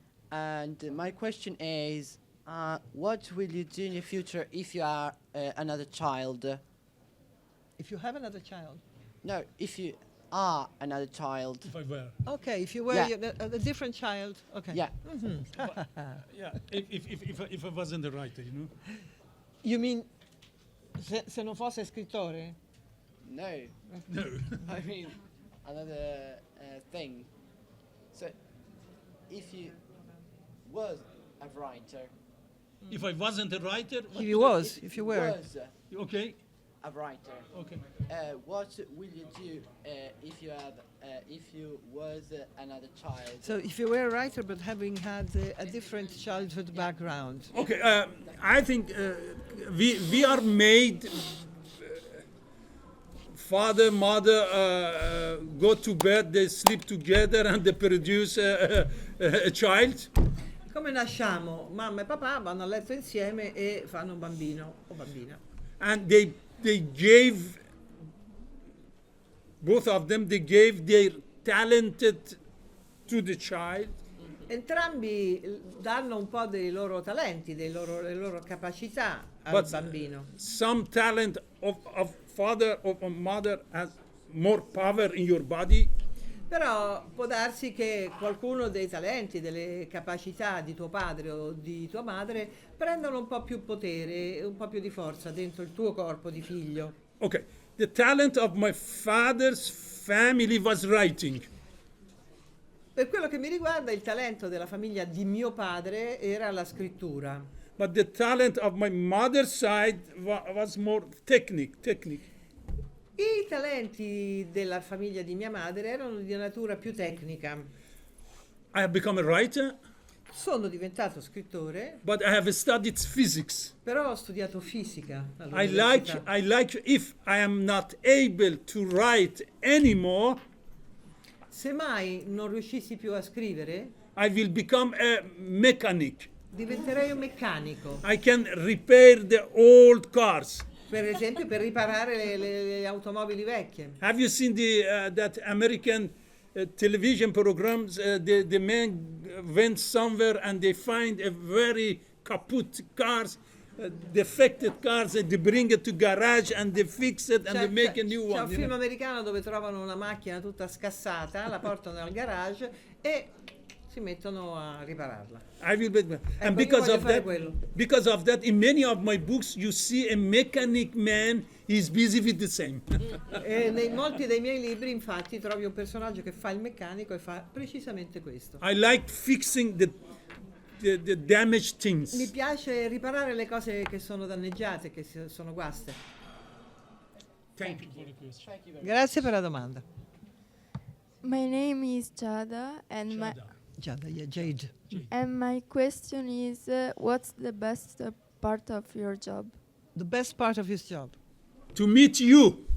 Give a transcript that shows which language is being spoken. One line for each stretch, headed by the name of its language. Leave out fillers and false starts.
English: And my question is, what will you do in the future if you are another child? If you have another child. No, if you are another child. If I were. Okay, if you were a different child. Okay. Yeah. Yeah. If I wasn't the writer, you know. You mean
Italian: se non fosse scrittore?
English: No. No. I mean, another thing. So, if you was a writer. If I wasn't a writer. If you were. Was Okay. a writer. Okay. What will you do if you was another child? So if you were a writer but having had a different childhood background. Okay. I think we are made. Father, mother go to bed, they sleep together, and they produce a child.
Italian: Come nasciamo? Mamma e papà vanno a letto insieme e fanno un bambino o bambina.
English: And they gave, both of them, they gave their talented to the child.
Italian: Entrambi danno un po' dei loro talenti, le loro capacità al
English: But
Italian: bambino.
English: some talent of father or mother has more power in your body.
Italian: Però può darsi che qualcuno dei talenti, delle capacità di tuo padre o di tua madre prendano un po' più potere, un po' più di forza dentro il tuo corpo di figlio.
English: Okay. The talent of my father's family was writing.
Italian: Per quello che mi riguarda, il talento della famiglia di mio padre era la scrittura.
English: But the talent of my mother's side was more technique.
Italian: I talenti della famiglia di mia madre erano di natura più tecnica.
English: I have become a writer,
Italian: Sono diventato scrittore,
English: but I have studied physics.
Italian: però ho studiato fisica
English: I
Italian: all'università.
English: like if I am not able to write anymore,
Italian: Se mai non riuscissi più a scrivere,
English: I will become a mechanic.
Italian: diventerei un meccanico.
English: I can repair the old cars.
Italian: Per esempio per riparare le automobili vecchie.
English: Have you seen that American television programs, the man went somewhere and they find a very kaput cars, defected cars, and they bring it to garage and they fix it and they make a new
Italian: C'è
English: one.
Italian: un film americano dove trovano una macchina tutta scassata, la portano al garage e si mettono a ripararla.
English: I will bet. And
Italian: io voglio fare
English: because of that, in many of my books, you see a mechanic man. He's busy with the same.
Italian: E nei molti dei miei libri, infatti, trovi un personaggio che fa il meccanico e fa precisamente questo.
English: I like fixing the damaged things.
Italian: Mi piace riparare le cose che sono danneggiate, che sono guaste.
English: Thank you for the question.
Italian: Grazie per la domanda.
English: My name is Jada, and Jade. my question is, what's the best part of your job? The best part of his job. To meet you.